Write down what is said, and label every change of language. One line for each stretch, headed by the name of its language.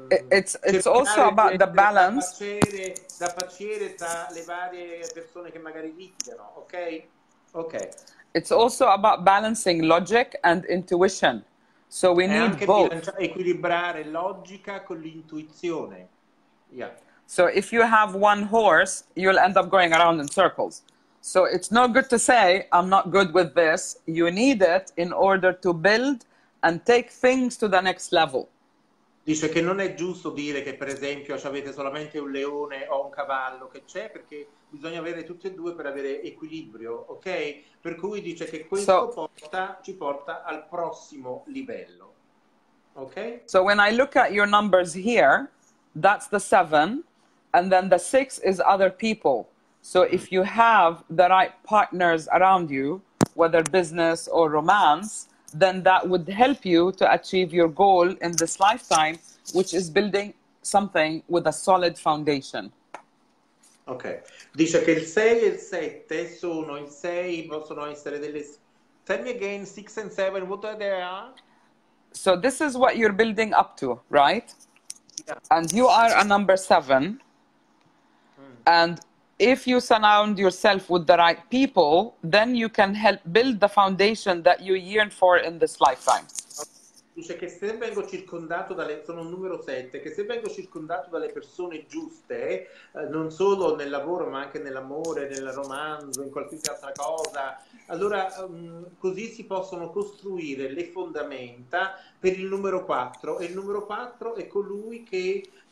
English: It's also about the balance.
Italian: Da facere tra le varie persone che magari litigano, ok? Ok.
English: It's also about balancing logic and intuition. So we need both.
Italian: Equilibrare logica con l'intuizione.
English: Yeah. So if you have one horse, you'll end up going around in circles. So it's no good to say, I'm not good with this. You need it in order to build and take things to the next level.
Italian: Dice che non è giusto dire che per esempio avete solamente un leone o un cavallo, che c'è, perché bisogna avere tutti e due per avere equilibrio, ok? Per cui dice che questo ci porta al prossimo livello, ok?
English: So when I look at your numbers here, that's the 7. And then the 6 is other people. So if you have the right partners around you, whether business or romance, then that would help you to achieve your goal in this lifetime, which is building something with a solid foundation.
Italian: Ok, dice che il 6 e il 7 sono il 6, possono essere delle...
English: Tell me again, 6 and 7, what are they? So this is what you're building up to, right? Yeah. And you are a number 7. And if you surround yourself with the right people, then you can help build the foundation that you yearn for in this lifetime.
Italian: Dice che se vengo circondato dalle, sono un numero 7, che se vengo circondato dalle persone giuste, non solo nel lavoro ma anche nell'amore, nel romanzo, in qualsiasi altra cosa, allora così si possono costruire le fondamenta per il numero 4, e il numero 4 è colui che